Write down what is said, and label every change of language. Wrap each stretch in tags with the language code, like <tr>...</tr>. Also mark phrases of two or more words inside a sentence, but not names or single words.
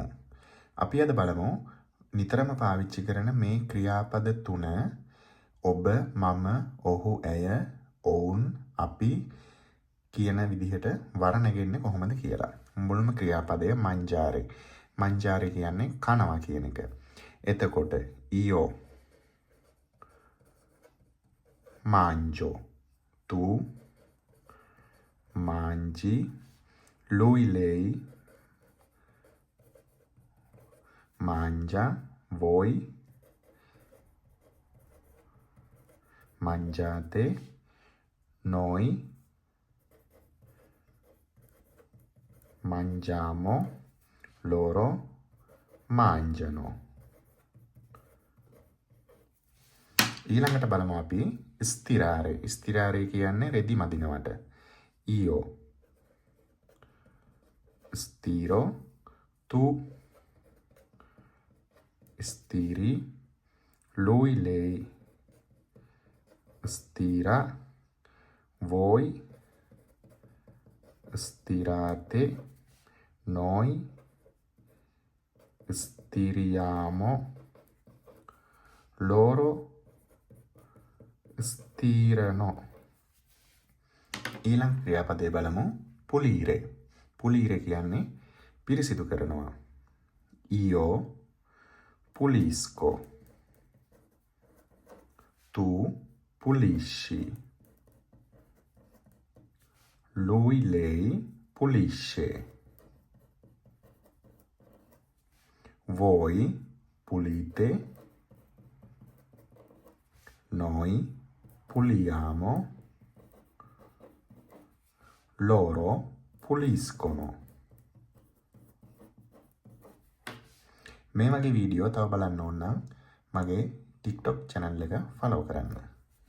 <si>අපි අද බලමු නිතරම පාවිච්චි කරන මේ ක්‍රියාපද තුන ඔබ, මම, ඔහු, ඇය, ඔවුන්, අපි කියන විදිහට වර්ණගෙන්නේ කොහොමද කියලා. මුල්ම ක්‍රියාපදය මංජාරේ. මංජාරේ කියන්නේ කනවා කියන එක.</si> <it>එතකොට ඊයෝ manjo, tu mangi, lui lei mangia, voi mangiate, noi mangiamo, loro mangiano.</it> <si>ඊළඟට බලමු අපි ස්ථිරාරේ. ස්ථිරාරේ කියන්නේ රෙදි මදිනවට.</si> <it>io stiro, tu stiri, lui lei stira, voi stirate, noi stiriamo, loro stirano.</it> <si>ඊළඟ ක්‍රියාපදේ බලමු pulire. pulire කියන්නේ පිරිසිදු කරනවා.</si> <it>io pulisco, tu pulisci, lui lei pulisce, voi pulite, noi puliamo, loro puliscono.</it> <si>මේ වගේ වීඩියෝ තව බලන්න ඕන නම් මගේ TikTok channel එක follow කරන්න.</si>